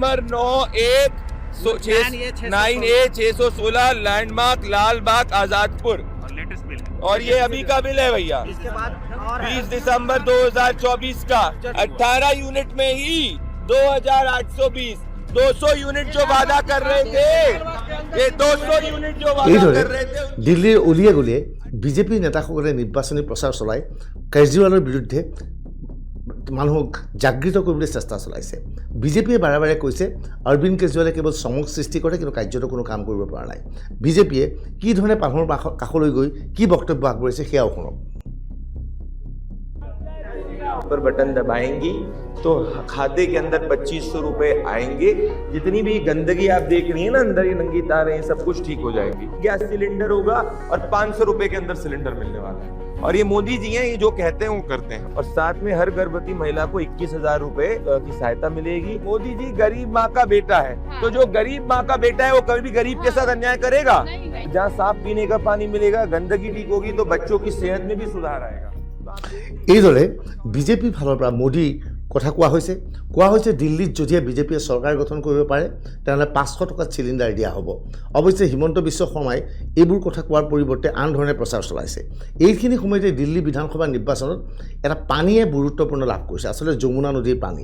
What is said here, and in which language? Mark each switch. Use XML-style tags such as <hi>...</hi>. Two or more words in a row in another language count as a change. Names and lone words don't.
<hi>झुग्गी नंबर 9, 1, 9A616 लैंडमार्क लालबाग आजादपुर, और ये अभी का बिल है भैया, 20 दिसंबर 2024 का। 18 यूनिट में ही 2820, 200 यूनिट जो वादा कर रहे थे, ये 200 यूनिट जो वादा कर रहे थे।</hi> <as>দিল্লীৰ অলিয়ে গলিয়ে বিজেপি নেতাসকলে নিৰ্বাচনী প্ৰচাৰ চলাই কেজৰিৱালৰ বিৰুদ্ধে মানুহক জাগৃত কৰিবলৈ চেষ্টা চলাইছে। বিজেপিয়ে বাৰে বাৰে কৈছে অৰবিন্দ কেজৰিৱালে কেৱল চমক সৃষ্টি কৰে, কিন্তু কাৰ্যত কোনো কাম কৰিব পৰা নাই। বিজেপিয়ে কি ধৰণে মানুহৰ কাষলৈ গৈ কি বক্তব্য আগবঢ়াইছে সেয়াও শুনক।</as> <hi>पर बटन दबाएंगी तो खाते के अंदर 2500 रुपए आएंगे। जितनी भी गंदगी आप देख रही है ना, अंदर ये नंगी तारें, सब कुछ ठीक हो जाएगी। गैस सिलेंडर होगा और 500 रुपए के अंदर सिलेंडर मिलने वाला है। और ये मोदी जी हैं, ये जो कहते हैं वो करते हैं। और साथ में हर गर्भवती महिला को 21,000 रुपए की सहायता मिलेगी। मोदी जी गरीब माँ का बेटा है, तो जो गरीब माँ का बेटा है वो कभी भी गरीब के साथ अन्याय करेगा? जहाँ साफ पीने का पानी मिलेगा, गंदगी ठीक होगी, तो बच्चों की सेहत में भी सुधार आएगा।</hi> <as>এইদৰে বিজেপিৰ ফালৰ পৰা মোদী কথা কোৱা হৈছে দিল্লীত যদিহে বিজেপিয়ে চৰকাৰ গঠন কৰিব পাৰে তেনেহ'লে 500 টকাত চিলিণ্ডাৰ দিয়া হ'ব। অৱশ্যে হিমন্ত বিশ্ব শৰ্মাই এইবোৰ কথা কোৱাৰ পৰিৱৰ্তে আন ধৰণে প্ৰচাৰ চলাইছে। এইখিনি সময়তে দিল্লী বিধানসভা নিৰ্বাচনত এটা পানীয়ে গুৰুত্বপূৰ্ণ লাভ কৰিছে, আচলতে যমুনা নদীৰ পানী।</as>